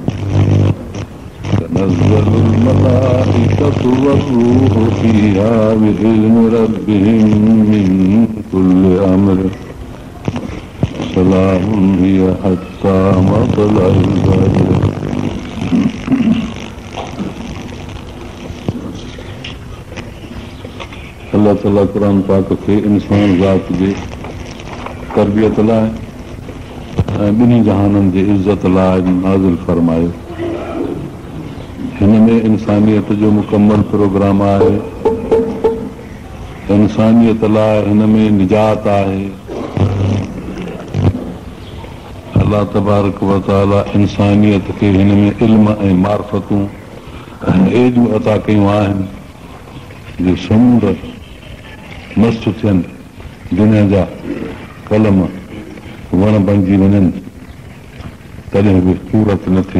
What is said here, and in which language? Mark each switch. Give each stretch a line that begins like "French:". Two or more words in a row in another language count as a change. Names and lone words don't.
Arabic: تنزل الملائكة والروح فيها بإذن ربهم من كل أمر سلام هي حتى مطلع الفجر
Sindhi: अल्लाह ताला कुरान पाक खे इंसान ज़ात जे तरबियत लाइ ऐं ॿिन्ही जहाननि जे इज़त लाइ नाज़िल फरमायो। हिन में इंसानियत जो मुकम्मल प्रोग्राम आहे। इंसानियत लाइ हिन में निजात आहे।
Arabic: الله تبارك وتعالى
Sindhi: इंसानियत खे हिन में इल्म ऐं मार्फतूं एजूं अता कयूं आहिनि जो समुंड मस्तु थियनि, दुनिया जा कलम वण बणिजी वञनि तॾहिं बि पूरत न थिए।